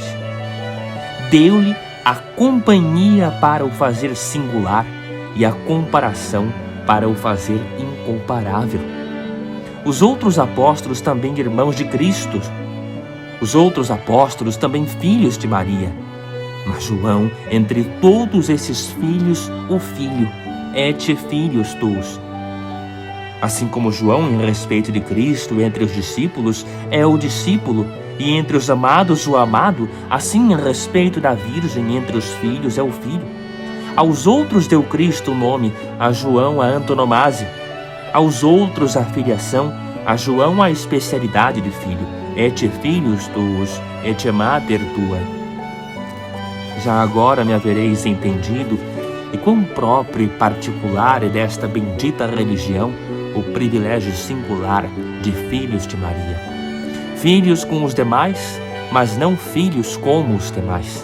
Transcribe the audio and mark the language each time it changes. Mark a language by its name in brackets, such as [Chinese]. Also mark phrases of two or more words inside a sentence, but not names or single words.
[Portuguese] Deu-lhe a companhia para o fazer singular e a comparação para o fazer incomparável. Os outros apóstolos também irmãos de Cristo, os outros apóstolos também filhos de Maria, mas João, entre todos esses filhos, o filho, [Latin] ecce filius tuus. [Portuguese] Assim como João, em respeito de Cristo, entre os discípulos, é o discípulo, e entre os amados o amado, assim em respeito da Virgem, entre os filhos é o filho. Aos outros deu Cristo o nome, a João a antonomasia, aos outros a filiação, a João a especialidade de filho, [Latin] ecce filius tuus, ecce mater tua. [Portuguese] Já agora me havereis entendido, e quão próprio e particular é desta bendita religião o privilégio singular de filhos de Maria. Filhos com os demais, mas não filhos como os demais.